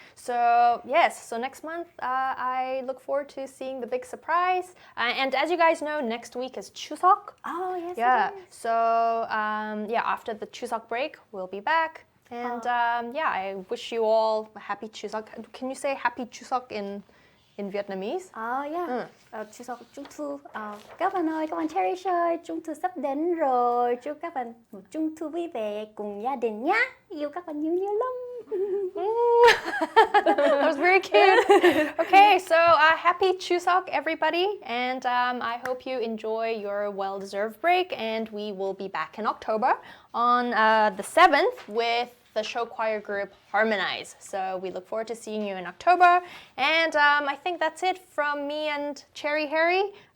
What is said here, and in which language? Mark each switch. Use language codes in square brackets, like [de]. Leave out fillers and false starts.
[en] So, yes, so next month I look forward to seeing the big surprise. And as you guys know, next week is Chuseok. Oh, yes. Yeah. it is. So, yeah, after the Chuseok break, we'll be back. And yeah, I wish you all a happy Chuseok. Can you say happy Chuseok in Vietnamese? Yeah. Chuseok Trung Thu. [vi] Các bạn ơi, các bạn Cheri ơi, Trung Thu sắp đến rồi. Chúc các bạn một Trung Thu vui vẻ cùng gia đình nhé. Yêu các bạn nhiều nhiều lắm. [en] That was very cute. Okay, so happy Chuseok, everybody, and I hope you enjoy your well-deserved break. And we will be back in October on the 7th with the show choir group Harmonize. So we look forward to seeing you in October. And I think that's it from me and Cheri Hyeri.